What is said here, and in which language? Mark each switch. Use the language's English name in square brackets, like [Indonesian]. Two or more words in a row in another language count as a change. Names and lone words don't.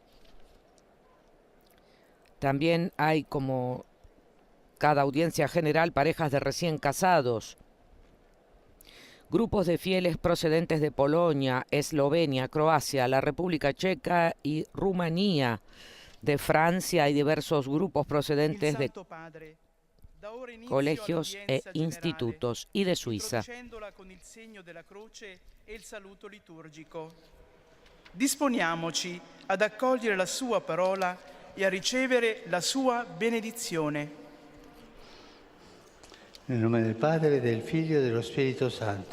[Spanish] También hay, como cada audiencia general, parejas de recién casados, grupos de fieles procedentes de Polonia, Eslovenia, Croacia, la República Checa y Rumanía, de Francia y diversos grupos procedentes de colegios e institutos y de Suiza. [Italian] Disponiamoci ad accogliere la sua parola e a ricevere la sua benedizione. Nel nome del Padre, del Figlio e dello Spirito Santo.